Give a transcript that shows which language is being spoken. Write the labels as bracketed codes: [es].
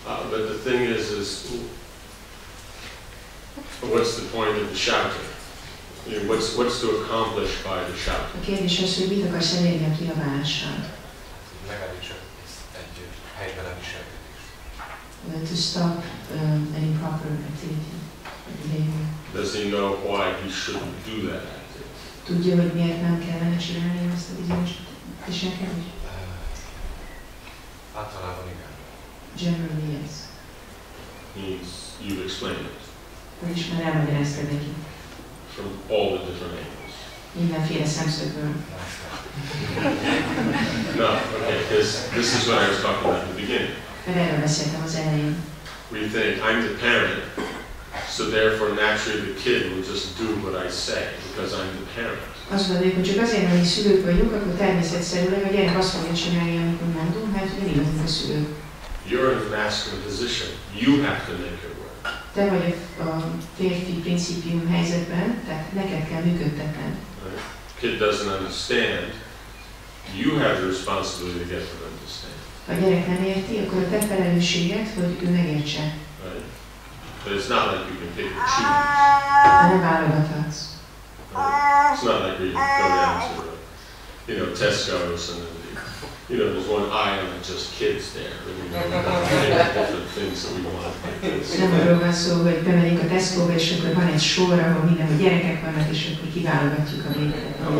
[en] But the thing is what's the point of the shouting? You know, what's to accomplish by the shouting? [hu] A kérdés az, hogy mit akarsz elérni a kiabálással? Megállítsak egy helytelen viselkedést. [en] To stop an improper activity or behavior. Does he know why he shouldn't do that activity? [hu] Tudja, hogy miért nem kellene csinálni azt a bizonyos viselkedést? Általában igen. [en] Generally, yes. You've explained it. [hu] Vagyis már elmagyaráztad neki. From all the different angles. Mindenféle szemszögből. [en] No, okay, this is what I was talking about at the beginning. [hu] Mert erről beszéltem az elején. [en] We think, I'm the parent, so therefore naturally the kid will just do what I say, because I'm the parent. [hu] Azt gondoljuk, hogy csak azért, mert mi szülők vagyunk, akkor természetszerűleg a gyerek azt fogja csinálni, amit mi mondunk, hát mi vagyunk a szülők. [en] You're in a masculine position. You have to make it work. [hu] Te vagy a férfi principium helyzetben, tehát neked kell működtetned. [en] Right? Kid doesn't understand. You have the responsibility to get them to understand. [hu] Ha a gyerek nem érti, akkor a te felelősséged, hogy ő megértse. [en] Right? But it's not like you can pick and choose. [hu] De nem válogathatsz. [en] Right? It's not like we go down to Tesco's and there's one aisle and just kids there. Different things that we want. [hu] Nem arról van szó, hogy bemegyünk a Tesco-ba, és akkor van egy sor, ahol mindenhol gyerekek vannak, és akkor kiválogatjuk a végeket.